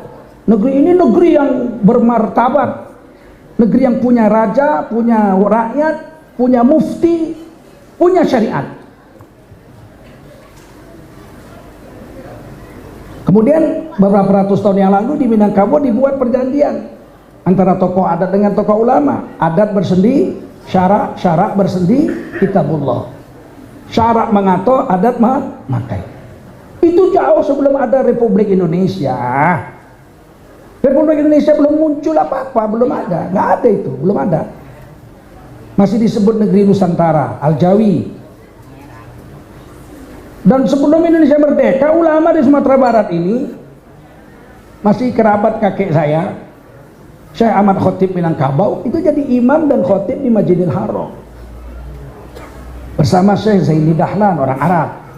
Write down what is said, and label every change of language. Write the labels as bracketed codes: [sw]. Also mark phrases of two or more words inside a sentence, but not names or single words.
[id] Negeri ini negeri yang bermartabat, negeri yang punya raja, punya rakyat, punya mufti, punya syariat. Kemudian beberapa ratus tahun yang lalu di Minangkabau dibuat perjanjian antara tokoh adat dengan tokoh ulama. Adat bersendi syarak, syarak bersendi kitabullah. Syarak mengato, adat memakai. Itu jauh sebelum ada Republik Indonesia. Republik Indonesia belum muncul apa-apa, belum ada, nggak ada itu, belum ada. Masih disebut negeri Nusantara, Al-Jawi. Dan sebelum Indonesia merdeka, ulama di Sumatera Barat ini masih kerabat kakek saya, Syekh Ahmad Khotib Minangkabau, itu jadi imam dan khotib di Masjidil Haram bersama Syekh Zaini Dahlan, orang Arab.